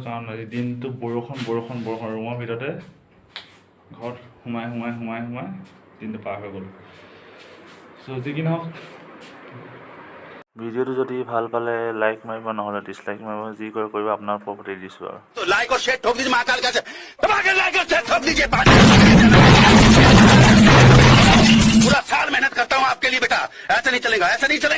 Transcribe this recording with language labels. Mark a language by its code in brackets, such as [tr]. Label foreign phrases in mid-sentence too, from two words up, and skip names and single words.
[as] কাৰণ আজি দিনটো বৰষুণ ৰুমৰ ভিতৰতে ঘৰত সোমাই দিনটো পাৰ হৈ গ'ল। চ' যি কি নহওক, ভিডিঅ'টো যদি ভাল পালে লাইক মাৰিব, নহ'লে ডিছলাইক মাৰিব, যি কৰে কৰিব আপোনাৰ ওপৰত এৰি দিছোঁ আৰু। [hi] लाइक और शेयर ठोक दीजिए महाकाल का लाइक और शेयर ठोक दीजिए। पूरा साल मेहनत करता हूँ आपके लिए बेटा, ऐसा नहीं चलेगा, ऐसा नहीं चलेगा।